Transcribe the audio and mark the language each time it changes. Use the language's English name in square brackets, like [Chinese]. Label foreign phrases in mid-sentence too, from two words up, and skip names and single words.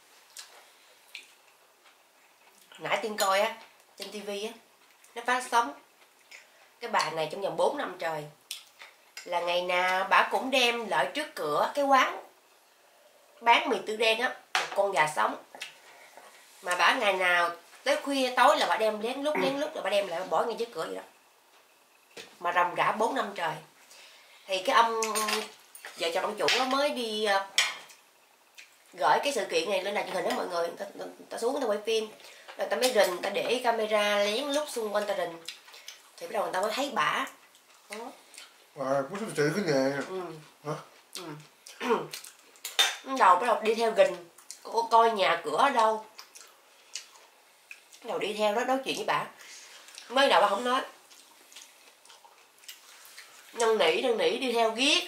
[Vietnamese] Nãy Tiên coi á trên tivi á, nó phát sóng cái bà này trong vòng 4 năm trời là ngày nào bà cũng đem lại trước cửa cái quán bán mì tư đen á một con gà sống, mà bà ngày nào tới khuya tối là bà đem lén lút là bà đem lại bà bỏ ngay trước cửa vậy đó, mà ròng rã 4 năm trời. Thì cái ông vợ chồng ông chủ nó mới đi gửi cái sự kiện này lên đài truyền hình đó mọi người, người ta xuống người ta quay phim rồi ta mới rình, ta để camera lén lút xung quanh ta rình thì bắt đầu người ta mới thấy bả đó. [Korean] 모습이 제일 크네. [Vietnamese] Hả? Đầu bắt đầu đi theo gìn coi nhà cửa ở đâu, bắt đầu đi theo đó nói chuyện với bả. Mới đầu bà không nói, năn nỉ đi theo ghét.